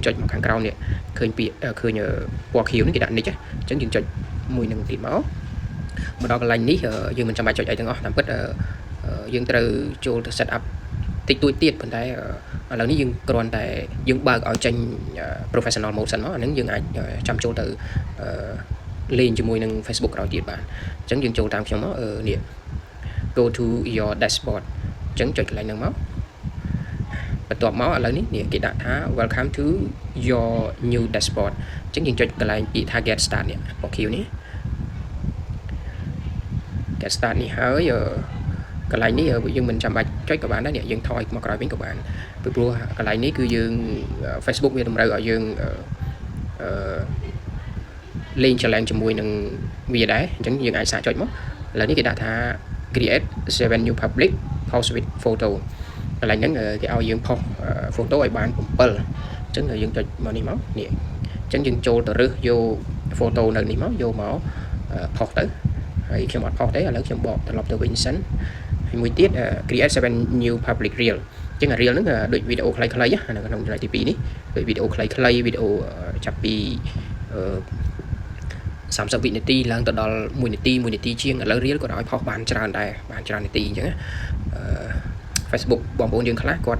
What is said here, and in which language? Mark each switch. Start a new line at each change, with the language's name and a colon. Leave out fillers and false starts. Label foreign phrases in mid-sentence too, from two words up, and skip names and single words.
Khmer: ចុចមកខាងក្រោមនេះឃើញពាក្យឃើញពណ៌ខៀវនេះគេដាក់ nick អញ្ចឹងយើងចុចមួយនឹងទៀតមកដល់កន្លែងនេះយើងមិនចាំបាច់ចុច អីទាំងអស់តាមពិតយើងត្រូវចូលទៅ
English: set up
Khmer: តិចតួចទៀតប៉ុន្តែឥឡូវនេះយើងគ្រាន់តែយើងបើកឲ្យចេញ
English: professional mode
Khmer: សិនមកអាហ្នឹងយើងអាចចាំចូលទៅលេងជាមួយនឹង Facebook ក្រោយទៀតបានអញ្ចឹងយើងចូលតាមខ្ញុំមកនេះ
English: go to your dashboard
Khmer: អញ្ចឹងចុចកន្លែងហ្នឹងមកបន្ទាប់មកឥឡូវនេះគេដាក់ថា
English: welcome to your new dashboard
Khmer: អញ្ចឹងយើងចុចកន្លែងពាក្យថា
English: get start
Khmer: នេះពណ៌ខៀវនេះ
English: get start
Khmer: នេះហើយកន្លែងនេះយើងមិនចាំបាច់ចុចក៏បានដែរយើងថយមកក្រោយវិញក៏បានពីព្រោះកន្លែងនេះគឺយើង Facebook វាតម្រូវឲ្យយើង លេងចលែងជាមួយនឹងវាដែរអញ្ចឹងយើងអាចសាកចុចមកឥឡូវនេះគេដាក់ថា
English: create 7 new public post with photo
Khmer: កន្លែងហ្នឹងគេឲ្យយើងផុស photo ឲ្យបាន7អញ្ចឹងយើងចុចមកនេះមកនេះអញ្ចឹងយើងចូលទៅរើសយក photo នៅនេះមកយកមកផុសទៅហើយខ្ញុំអត់ផុសទេឥឡូវខ្ញុំបកត្រឡប់ទៅវិញសិនហើយមួយទៀត
English: create 7 new public reel
Khmer: អញ្ចឹង reel ហ្នឹងដូចវីដេអូខ្លីៗនៅក្នុងចំណុចទី2នេះដូចវីដេអូខ្លីៗវីដេអូចាប់ពី 30វិនាទីឡើងទៅដល់1នាទីជាងឥឡូវ reel គាត់ឲ្យផុសបានច្រើនដែរបានច្រើននាទីអញ្ចឹងFacebook បងប្អូនយើងខ្លះគាត់